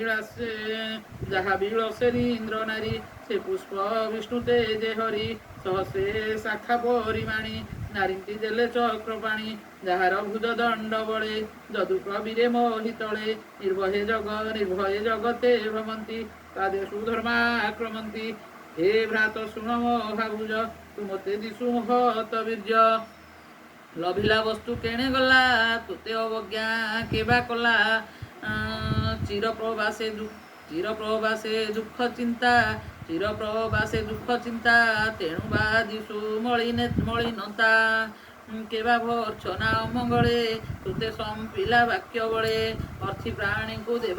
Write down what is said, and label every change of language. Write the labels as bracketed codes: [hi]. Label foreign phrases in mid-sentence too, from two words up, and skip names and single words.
[or] ବିଳସେରି ଇନ୍ଦ୍ର ନାରୀ ସେ ପୁଷ୍ପ ବିଷ୍ଣୁ ତେଜେ ହରି ସହସ୍ରେ ଶାଖା ପରିମାଣି ନାରୀନ୍ତି ଦେଲେ ଚକ୍ରପାଣି ଯାହାର ଭୁଜ ଦଣ୍ଡ ବଳେ ଯଦୁ ପ୍ରବୀରେ ମୋହିତଳେ ନିର୍ଭୟ ଜଗତେ ଭ୍ରମନ୍ତି ପାଦେ ସୁଧର୍ମାକ୍ରମନ୍ତି ହେ ଭ୍ରାତ ଶୁଣ ମହାଭୁଜ ତୁ ମୋତେ ଦିଶୁ ହତ ବୀର୍ଯ୍ୟ ଲଭିଲା ବସ୍ତୁ କେଣେ ଗଲା ତୋତେ ଅବଜ୍ଞା କେବା କଲା ଚିରପ୍ରବାସେ ଦୁଃଖ ଚିନ୍ତା ତେଣୁ ବା ଦିଶୁ ମଳିନତା କେବା ଭର୍ଚ୍ଛନା ଅମଙ୍ଗଳେ ତୋତେ ସମ୍ପିଲା ବାକ୍ୟ ବଳେ ଅର୍ଥି ପ୍ରାଣୀଙ୍କୁ ଦେବା